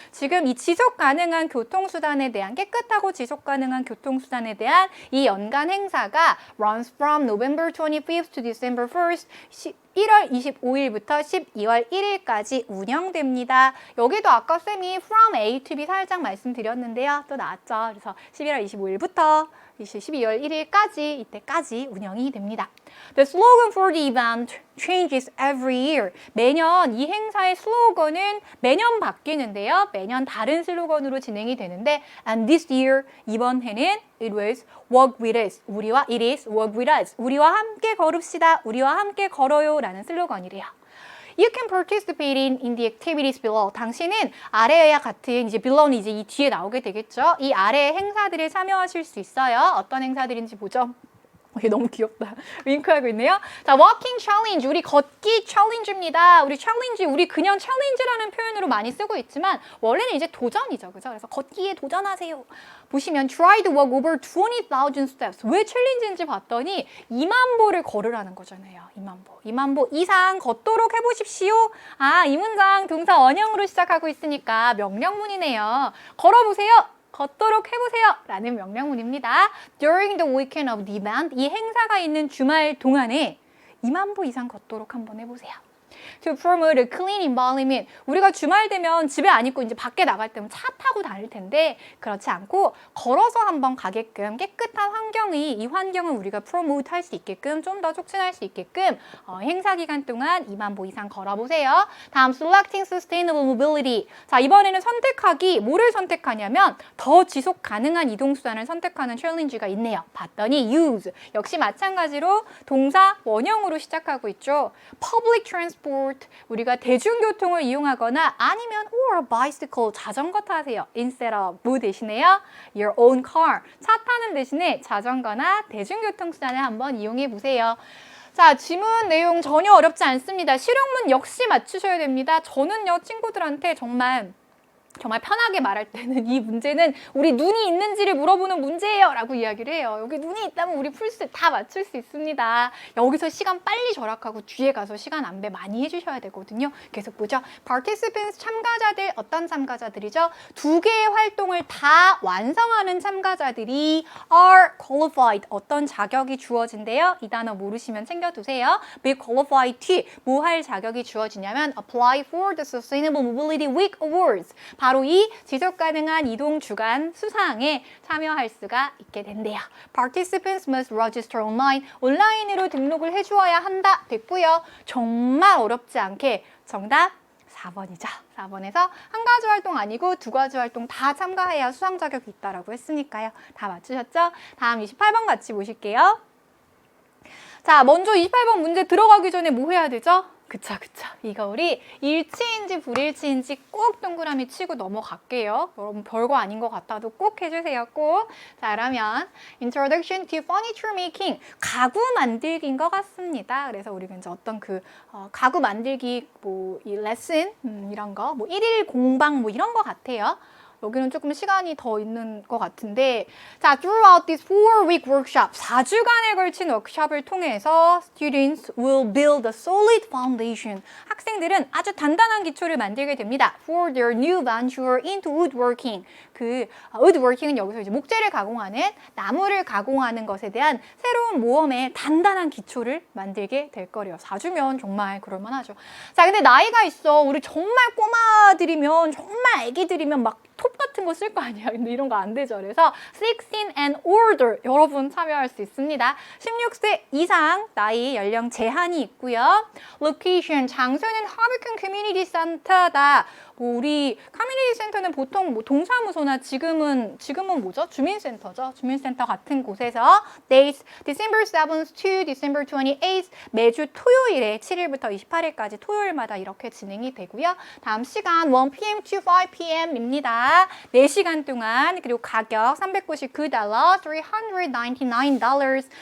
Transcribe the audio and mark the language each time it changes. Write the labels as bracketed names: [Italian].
[Korean] 지금 이 지속 가능한 교통수단에 대한 깨끗하고 지속 가능한 교통수단에 대한 이 연간 행사가 [English] runs from November 25th to December 1st. [Korean] 1월 25일부터 12월 1일까지 운영됩니다. 여기도 아까 쌤이 [English] from A to B [Korean] 살짝 말씀드렸는데요. 또 나왔죠. 그래서 11월 25일부터 12월 1일까지 이때까지 운영이 됩니다. [English] The slogan for the event changes every year. [Korean] 매년 이 행사의 슬로건은 매년 바뀌는데요. 매년 다른 슬로건으로 진행이 되는데 [English] and this year [Korean] 이번 해는 [English] it was walk with us. it is walk with us. [Korean] 우리와 함께 걸읍시다. 우리와 함께 걸어요 라는 슬로건이래요. [English] You can participate in the activities below. [Korean] 당신은 아래와 같은 이제 below는 이제 이 뒤에 나오게 되겠죠. 이 아래의 행사들에 참여하실 수 있어요. 어떤 행사들인지 보죠. 이게 너무 귀엽다. 윙크하고 있네요. 자, [English] walking challenge. [Korean] 우리 걷기 챌린지입니다. 우리 그냥 챌린지라는 표현으로 많이 쓰고 있지만 원래는 이제 도전이죠. 그죠? 그래서 걷기에 도전하세요. 보시면 [English] try to walk over 20,000 steps. [Korean] 왜 챌린지인지 봤더니 2만 보를 걸으라는 거잖아요. 2만 보 이상 걷도록 해보십시오. 아, 이 문장 동사 원형으로 시작하고 있으니까 명령문이네요. 걸어보세요. 걷도록 해보세요 라는 명령문입니다. [English] During the weekend of the event, [Korean] 이 행사가 있는 주말 동안에 2만 보 이상 걷도록 한번 해보세요. [English] To promote a clean environment. [Korean] 우리가 주말 되면 집에 안 있고 이제 밖에 나갈 때면 차 타고 다닐 텐데 그렇지 않고 걸어서 한번 가게끔 깨끗한 이 환경을 우리가 프로모트 할 수 있게끔 좀 더 촉진할 수 있게끔 행사 기간 동안 2만 보 이상 걸어보세요. 다음 [English] Selecting Sustainable Mobility. [Korean] 자, 이번에는 뭐를 선택하냐면 더 지속 가능한 이동수단을 선택하는 챌린지가 있네요. 봤더니 use. 역시 마찬가지로 동사 원형으로 시작하고 있죠. [English] Public transport. [Korean] 우리가 대중교통을 이용하거나 아니면 [English] or bicycle. [Korean] 자전거 타세요. [English] Instead of [Korean] 뭐 대신에요? [English] Your own car. [Korean] 차 타는 대신에 자전거나 대중교통수단을 한번 이용해 보세요. 자, 지문 내용 전혀 어렵지 않습니다. 실용문 역시 맞추셔야 됩니다. 저는요, 친구들한테 정말 편하게 말할 때는 이 문제는 우리 눈이 있는지를 물어보는 문제예요 라고 이야기를 해요. 여기 눈이 있다면 우리 다 맞출 수 있습니다. 여기서 시간 빨리 절약하고 뒤에 가서 시간 안배 많이 해주셔야 되거든요. 계속 보죠. Participants, 참가자들, 어떤 참가자들이죠? 2개의 활동을 다 완성하는 참가자들이 [English] are qualified, [Korean] 어떤 자격이 주어진대요. 이 단어 모르시면 챙겨두세요. [English] Be qualified to, [Korean] 뭐 할 자격이 주어지냐면 [English] apply for the Sustainable Mobility Week Awards. [Korean] 바로 이 지속가능한 이동 주간 수상에 참여할 수가 있게 된대요. [English] Participants must register online. [Korean] 온라인으로 등록을 해주어야 한다. 됐고요. 정말 어렵지 않게 정답 4번이죠. 4번에서 한 가지 활동 아니고 2가지 활동 다 참가해야 수상 자격이 있다라고 했으니까요. 다 맞추셨죠? 다음 28번 같이 보실게요. 자, 먼저 28번 문제 들어가기 전에 뭐 해야 되죠? 그쵸. 이거 우리 일치인지 불일치인지 꼭 동그라미 치고 넘어갈게요. 여러분 별거 아닌 것 같아도 꼭 해주세요. 꼭. 자, 그러면 [English] Introduction to Furniture Making. [Korean] 가구 만들기인 것 같습니다. 그래서 우리가 이제 어떤 가구 만들기 이 레슨 이런 거 1일 공방 이런 거 같아요. 여기는 조금 시간이 더 있는 것 같은데 자, [English] throughout this 4-week workshop, [Korean] 4주간에 걸친 워크숍을 통해서 [English] students will build a solid foundation. [Korean] 학생들은 아주 단단한 기초를 만들게 됩니다. [English] For their new venture into woodworking. [Korean] woodworking은 여기서 이제 목재를 가공하는, 나무를 가공하는 것에 대한 새로운 모험의 단단한 기초를 만들게 될 거래요. 4주면 정말 그럴만하죠. 자, 근데 나이가 있어. 우리 정말 꼬마들이면, 정말 애기들이면 막 톱 같은 거 쓸 거 아니야. 근데 이런 거 안 되죠. 그래서 [English] 16 and older [Korean] 여러분 참여할 수 있습니다. 16세 이상 나이 연령 제한이 있고요. location 장소는 Harbor Community Center다. 뭐 우리 커뮤니티 센터는 보통 뭐 동사무소나 지금은 뭐죠? 주민센터죠. 주민센터 같은 곳에서 [English] dates December 7th to December 28th [Korean] 매주 토요일에 7일부터 28일까지 토요일마다 이렇게 진행이 되고요. 다음 시간 [English] 1 p.m. to 5 p.m. [Korean] 입니다. 4시간 동안 그리고 가격 $399, $399.